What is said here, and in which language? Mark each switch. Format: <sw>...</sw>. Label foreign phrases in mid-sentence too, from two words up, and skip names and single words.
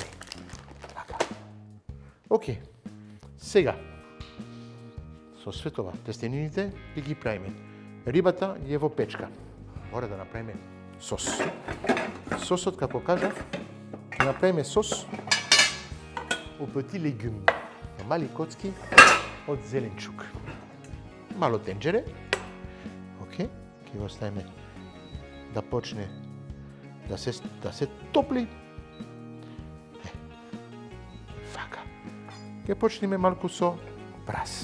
<mk>Така. Океј. Сега со светова тестенините ги правиме. Рибата е во печка. Мора да направиме сос. Сосот, како кажав, ќе направиме сос</mk> <fr>au petit légume.</fr> <mk>Мали коцки од зеленчук. Мало тенџере. Океј, ќе го ставиме да почне да се топли. Вака. Ќе почнеме малку со прас.</mk>